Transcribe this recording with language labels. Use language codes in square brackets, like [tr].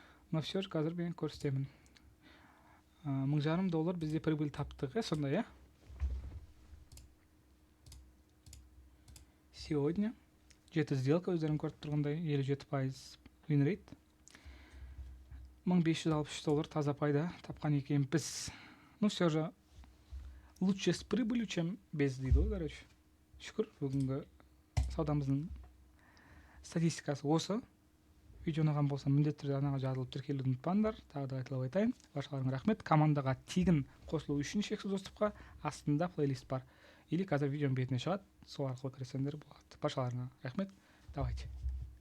[ru] Но все же [kk] қазір мен көрсетемін. $1,500 бізде прибыль таптық, сондай, [ru] Сегодня 7 сделка, [kk] өздерің көріп тұрғандай 57% win rate. $1563 таза пайда тапқан екен біз. [ru] Ну все же лучше с прибылью, чем без, [kk] дейді ғой, короче. Шүкір, бүгінгі саудамыздың статистикасы осы. видео ұнаған болса міндетті түрде анаған жазылып тіркелуді ұмытпаңдар. Тағы да айтылып айтайын, баршаларыңа рахмет. Командаға тегін қосылу үшін шексіз доступқа астында плейлист бар или қазір видеоның бетіне шығады, сол арқылы кірсеңдер болады. Баршаларыңа рахмет. Давайте.